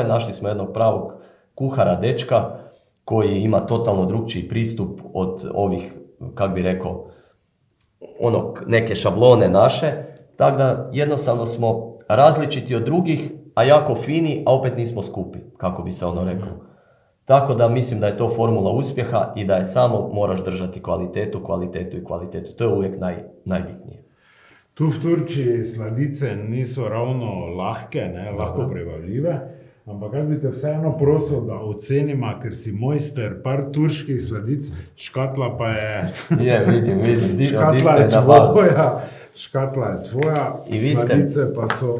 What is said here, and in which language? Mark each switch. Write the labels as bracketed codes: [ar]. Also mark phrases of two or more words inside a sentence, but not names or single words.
[hr] Našli smo jednog pravog kuhara, dečka, koji ima totalno drukčiji pristup od ovih, kak bi rekao, neke šablone naše. Tako da jednostavno smo različiti od drugih, a jako fini, a opet nismo skupi, kako bi se reklo. Tako da mislim da je to formula uspjeha i da je samo moraš držati kvalitetu. To je uvijek najbitnije. [sl] Tu v Turčiji sladice niso ravno lahke, lahko prebavljive, ampak jaz bi te vseeno prosil, da ocenimo, ker si mojster par turških sladic, škatla pa je... vidim. Škatla je tvoja, sladice pa so...